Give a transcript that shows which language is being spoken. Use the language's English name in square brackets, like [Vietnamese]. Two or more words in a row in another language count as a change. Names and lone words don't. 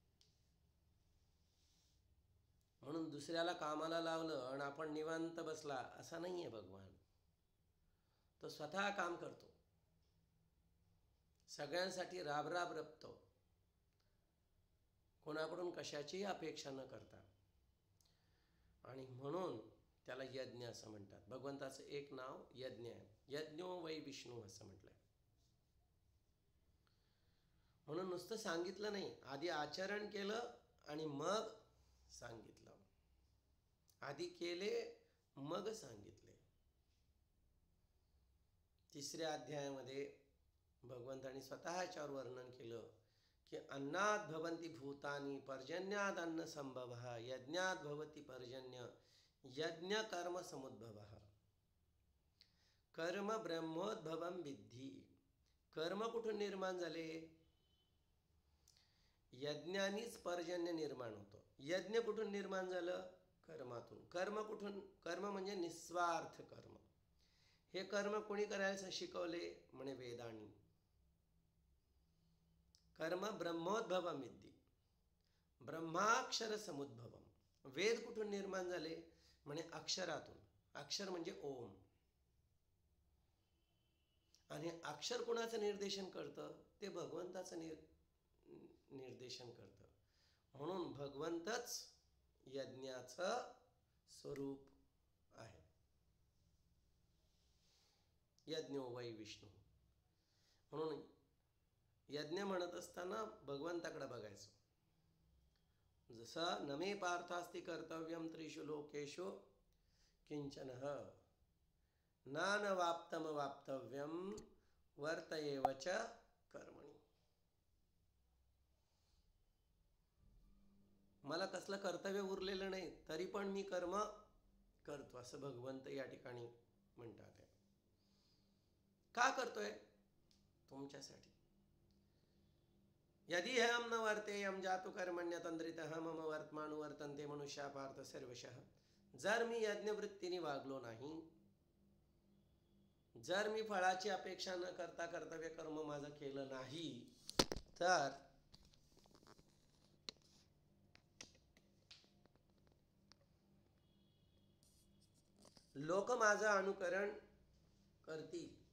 [Marathi] म्हणून दुसऱ्याला कामाला लावलं आणि आपण निवांत बसला असं नाही आहे भगवान. तो स्वतः काम करतो. सगळ्यांसाठी राब रपतो, कोणाकडून कशाचीही अपेक्षा न करता. आणि म्हणून त्याला यज्ञ असं म्हणतात. भगवंताचं एक नाव यज्ञ आहे. [Sanskrit] यज्ञो वै विष्णू [Marathi] असं म्हटलंय. म्हणून नुसतं सांगितलं नाही, आधी आचरण केलं आणि मग सांगितलं. आधी केले मग सांगितले. 3ऱ्या अध्यायामध्ये भगवंतांनी स्वतःच्यावर वर्णन केलं की [Sanskrit] अन्नात भवन्ति भूतानि पर्जन्यात अन्न संभवः यज्ञात भवति पर्जन्य यज्ञ कर्म समुद्भवः. कर्म ब्रह्मोद्भवम विद्धि. [Marathi] कर्म कुठून निर्माण झाले? यज्ञानीच पर्जन्य निर्माण होतं. यज्ञ कुठून निर्माण झालं? कर्मातून. कर्म कुठून? कर्म म्हणजे निस्वार्थ कर्म. हे कर्म कोणी करायचं शिकवले? म्हणे वेदांनी. [Sanskrit] कर्म ब्रह्मोद्भवम विद्धि. ब्रह्माक्षर समुद्भवम. [Marathi] वेद कुठून निर्माण झाले? म्हणे अक्षरातून. अक्षर म्हणजे ओम. आणि अक्षर कुणाचं निर्देशन करतं? ते भगवंताचं निर्देशन करतं. म्हणून भगवंतच यज्ञाचं स्वरूप आहे. [Sanskrit] यज्ञो वै विष्णू. [Marathi] म्हणून यज्ञ म्हणत असताना भगवंताकडे बघायचं. [Sanskrit] जसं नमे पार्थास्ति कर्तव्यम त्रिषु लोकेषु किंचनः नानवाप्तम वाप्तव्यम वर्त एव च कर्मणि. [Marathi] मला कसलं कर्तव्य उरलेलं नाही तरी पण मी कर्म करतो असं भगवंत या ठिकाणी म्हणतात. का करतोय? तुमच्यासाठी. [Sanskrit] यदि हम न वर्तेयम जातु कर्मण्यतंद्रितः मम वर्तमानुवर्तन्ते मनुष्या पार्थ सर्वशः. [Marathi] जर मी यज्ञवृत्तीने वागलो नाही, जर मी फळाची अपेक्षा न करता कर्तव्य कर्म माझं केलं नाही, तर लोक माझं अनुकरण करतील.